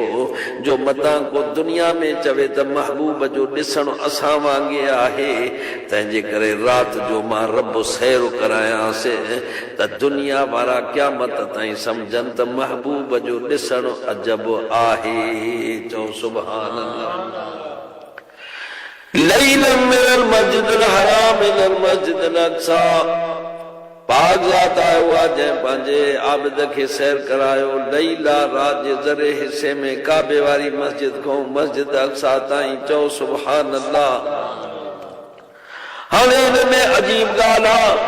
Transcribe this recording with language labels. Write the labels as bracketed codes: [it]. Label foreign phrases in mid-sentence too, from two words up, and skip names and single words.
[sd] जो मतां को दुनिया में चवे त महबूब जो ॾिसण असां वांगुरु आहे, तंहिंजे करे रात जो मां रब सैर करायांसि त दुनिया वारा क़यामत ताईं सम्झनि त महबूब जो ॾिसण अजब आहे। चओ [ar] سبحان الله. ليلا من المسجد الحرام إلى المسجد الأقصى, [sd] पाक ज़ात आहे उहा जंहिं पंहिंजे आबिद खे सैर करायो। लैला रात जे ज़र्रे हिस्से में काबे वारी मस्जिद खां मस्जिद अक्सा ताईं। चओ [ar] سبحان الله. [sd] हाणे हिन में अजीब ॻाल्हि आहे।